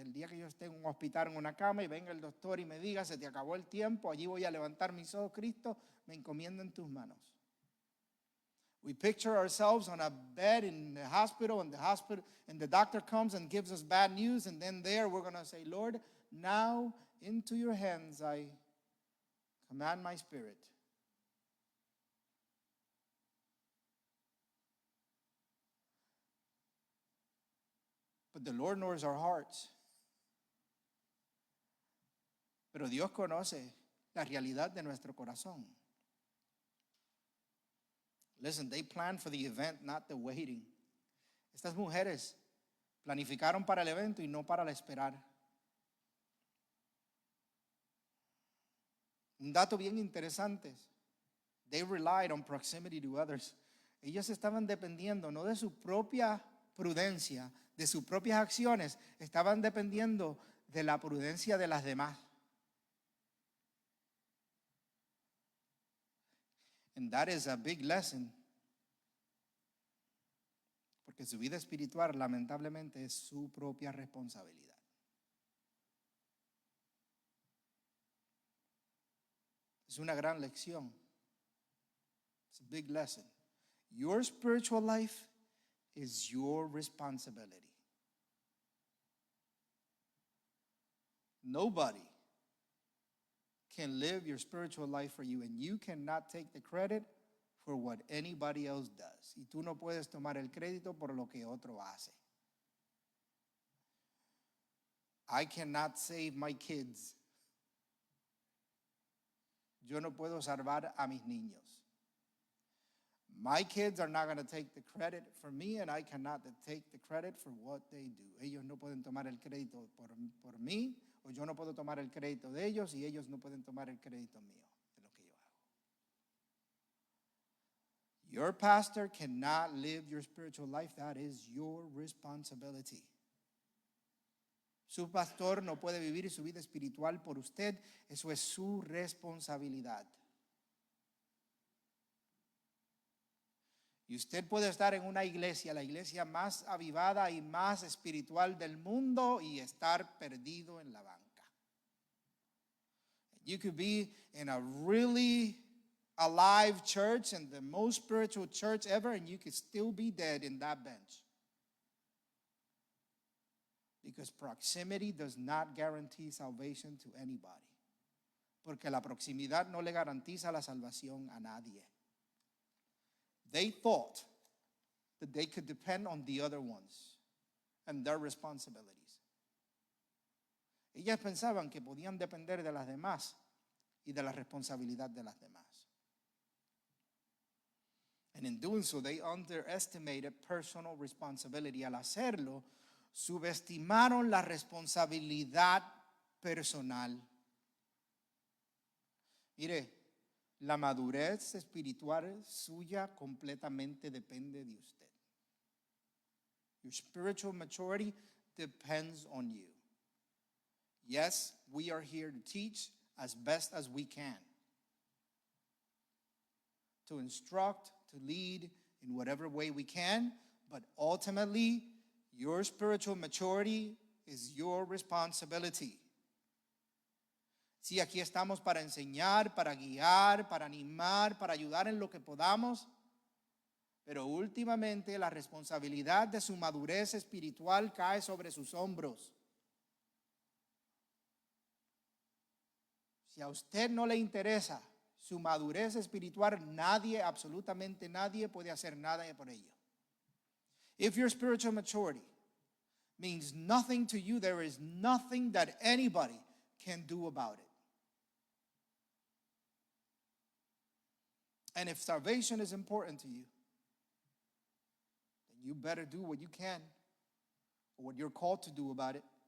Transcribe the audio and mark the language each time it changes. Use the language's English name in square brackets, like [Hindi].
[Spanish] El día que yo esté en un hospital, en una cama, y venga el doctor y me diga, se te acabó el tiempo, allí voy a levantar mis ojos, Cristo, me encomiendo en tus manos. [English] We picture ourselves on a bed in the hospital, and the doctor comes and gives us bad news, and then there we're going to say, Lord, now into your hands I command my spirit. But the Lord knows our hearts. [Spanish] Pero Dios conoce la realidad de nuestro corazón. [English] Listen, they planned for the event, not the waiting. [Spanish] Estas mujeres planificaron para el evento y no para el esperar. Un dato bien interesante. [English] They relied on proximity to others. [Spanish] Ellos estaban dependiendo no de su propia prudencia, de sus propias acciones, estaban dependiendo de la prudencia de las demás. [English] And that is a big lesson. [Spanish] Porque su vida espiritual lamentablemente es su propia responsabilidad. Es una gran lección. [English] It's a big lesson. Your spiritual life is your responsibility. Nobody can live your spiritual life for you, and you cannot take the credit for what anybody else does. [Spanish] Y tú no puedes tomar el crédito por lo que otro hace. [English] I cannot save my kids. [Spanish] Yo no puedo salvar a mis niños. [English] My kids are not going to take the credit for me, and I cannot take the credit for what they do. [Spanish] Ellos no pueden tomar el crédito por mí, o yo no puedo tomar el crédito de ellos, y ellos no pueden tomar el crédito mío de lo que yo hago. [English] Your pastor cannot live your spiritual life. That is your responsibility. [Spanish] Su pastor no puede vivir su vida espiritual por usted. Eso es su responsabilidad. Y usted puede estar en una iglesia, la iglesia más avivada y más espiritual del mundo, y estar perdido en la banca. [English] You could be in a really alive church and the most spiritual church ever, and you could still be dead in that bench. Because proximity does not guarantee salvation to anybody. [Spanish] Porque la proximidad no le garantiza la salvación a nadie. [English] They thought that they could depend on the other ones and their responsibilities. [Spanish] Ellas pensaban que podían depender de las demás y de la responsabilidad de las demás. [English] And in doing so, they underestimated personal responsibility. [Spanish] Al hacerlo, subestimaron la responsabilidad personal. Mire, la madurez espiritual suya completamente depende de usted. [English] Your spiritual maturity depends on you. Yes, we are here to teach as best as we can, to instruct, to lead in whatever way we can, but ultimately, your spiritual maturity is your responsibility. [Spanish] Sí, aquí estamos para enseñar, para guiar, para animar, para ayudar en lo que podamos, pero últimamente la responsabilidad de su madurez espiritual cae sobre sus hombros. Si a usted no le interesa su madurez espiritual, nadie, absolutamente nadie puede hacer nada por ello. [English] If your spiritual maturity means nothing to you, there is nothing that anybody can do about it. And if salvation is important to you, then you better do what you can, or what you're called to do about it.